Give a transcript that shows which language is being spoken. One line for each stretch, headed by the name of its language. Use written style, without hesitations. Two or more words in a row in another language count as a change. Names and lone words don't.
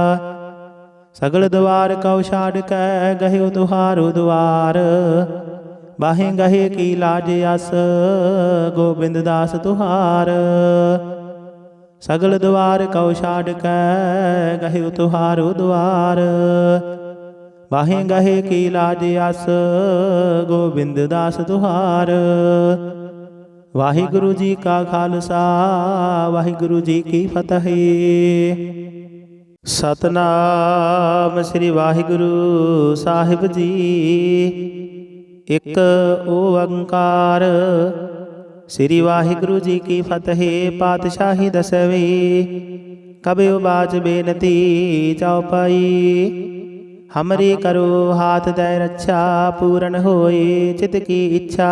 Braj: सगल द्वार कौ छाड़ कै, गह्यो तुहारो द्वार। बाहें गहे की लाज अस गोबिंद दास तुहार। सगल द्वार कौ छाड़ कै गहे तुहारो द्वार। बाहें गहे की लाज अस गोबिंद दास तुहार।
Punjabi: ਵਾਹਿਗੁਰੂ ਜੀ ਕਾ ਖਾਲਸਾ ਵਾਹਿਗੁਰੂ ਜੀ ਕੀ ਫਤਹਿ। ਸਤਿਨਾਮ ਸ੍ਰੀ ਵਾਹਿਗੁਰੂ ਸਾਹਿਬ ਜੀ। ਇਕ ਓਅੰਕਾਰ ਸ੍ਰੀ ਵਾਹਿਗੁਰੂ ਜੀ ਕੀ ਫਤਹਿ। ਪਾਤਸ਼ਾਹੀ ਦਸਵੀਂ ਕਬਿਯੋ ਬਾਚ ਬੇਨਤੀ ਚੌਪਈ।
Braj: हमरी करो हाथ दय रक्षा पूरन होए चित की इच्छा।